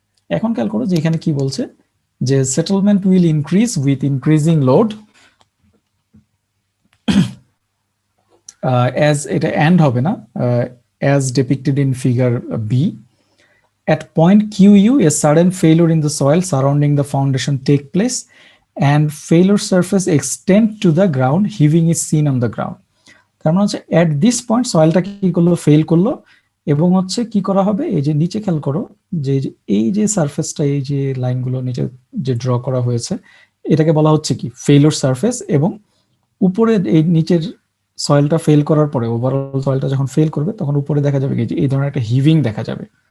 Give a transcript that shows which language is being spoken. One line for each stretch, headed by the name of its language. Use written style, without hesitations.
Bangla: এখন খেয়াল করো যে এখানে কি বলছে, যে
English: settlement will increase with increasing load as
Bangla: এটা এন্ড হবে না,
English: as depicted in figure B, at point QU, a sudden failure in the soil surrounding the foundation take place and failure surface extend to the ground, heaving is seen on the ground.
Bangla: তার মানে হচ্ছে
English: at this point
Bangla: সয়েলটা কি করলো, fail করলো, এবং হচ্ছে কি করা হবে, এই যে নিচে খেয়াল করো যে এই যে সারফেসটা, এই যে লাইনগুলো নিচে যে ড্র করা হয়েছে, এটাকে বলা হচ্ছে কি ফেইলিউর সারফেস। এবং উপরে এই নিচের সয়েলটা ফেল করার পরে, ওভারঅল সয়েলটা যখন ফেল করবে, তখন উপরে দেখা যাবে কি এই ধরনের একটা হিভিং দেখা যাবে।